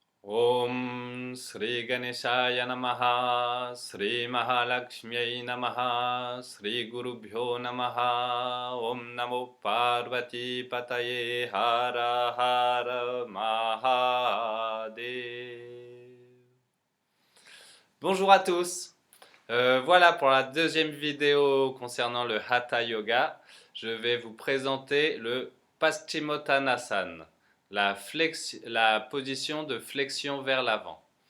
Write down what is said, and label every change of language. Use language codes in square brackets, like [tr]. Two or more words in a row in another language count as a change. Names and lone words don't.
[sa] ॐ श्री गणेशाय नमः, श्री महालक्ष्म्यै नमः, श्री गुरुभ्यो नमः, ॐ नमो पार्वती पतये हर हर महादेव. [fr] Bonjour à tous. Voilà pour la deuxième vidéo concernant le Hatha Yoga. Je vais vous présenter le Paschimottanasana, la position de flexion vers l'avant.